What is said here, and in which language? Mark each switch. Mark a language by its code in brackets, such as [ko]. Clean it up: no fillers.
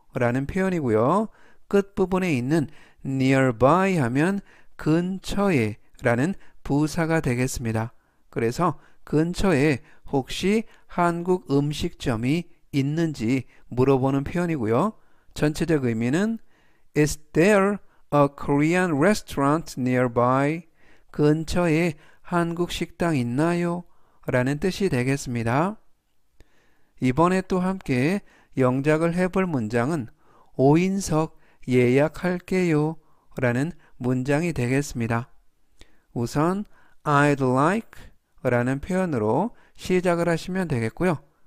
[ko] 라는 표현이고요. 끝부분에 있는 nearby 하면 근처에 라는 부사가 되겠습니다. 그래서 근처에 혹시 한국 음식점이 있는지 물어보는 표현이고요. 전체적 의미는 [en] Is there a Korean restaurant nearby? [ko] 근처에 한국 식당 있나요? 라는 뜻이 되겠습니다. 이번에 또 함께 영작을 해볼 문장은 5인석 예약할게요 라는 문장이 되겠습니다. 우선 [en] I'd like [ko] 라는 표현으로 시작을 하시면 되겠고요.